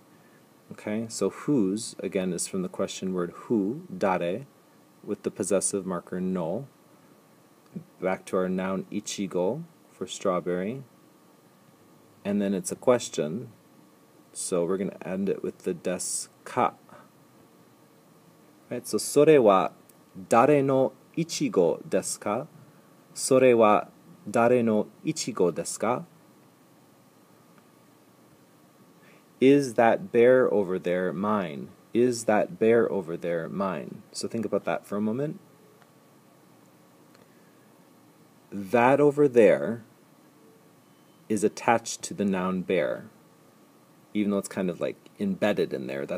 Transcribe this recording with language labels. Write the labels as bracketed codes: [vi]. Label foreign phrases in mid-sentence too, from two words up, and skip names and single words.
[en] Okay, so whose, again, is from the question word who, dare, with the possessive marker no. Back to our noun ichigo for strawberry. And then it's a question, so we're going to end it with the [ja] ですか. [en] Right, so [ja] それは誰のいちごですか? それは誰のいちごですか? [en] Is that bear over there mine? Is that bear over there mine? So think about that for a moment. That over there is attached to the noun bear, even though it's kind of like embedded in there.